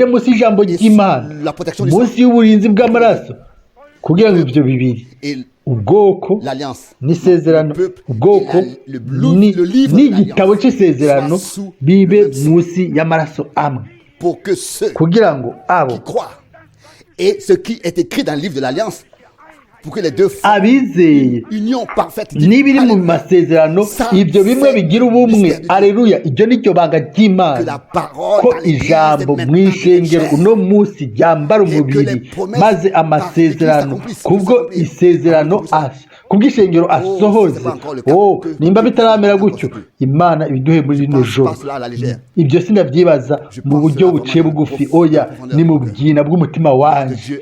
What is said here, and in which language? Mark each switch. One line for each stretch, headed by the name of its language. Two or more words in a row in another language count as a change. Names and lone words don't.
Rundi: munsi y'ijambo ry'Imana, munsi y'uburinzi bw'amaraso, kugira ngo ibyo bibiri, ubwoko n'isezerano, ubwoko n'igitabo cy'isezerano, bibe munsi y'amaraso amwe, kugira ngo abo abizeye n'ibiri mu masezerano ibyo bimwe bigira ubumwe. Aleluya! Iryo ni ryo banga ry'Imana, ko ijambo mu ishengero uno munsi ryambara umubiri, maze amasezerano kubwo isezerano kubw'ishengero asohoze. Nimba bitaramera gutyo, Imana ibiduhe muri rino joro. Ibyo sinabyibaza mu buryo buciye bugufi, oya, ni mu bwina bw'umutima wanje.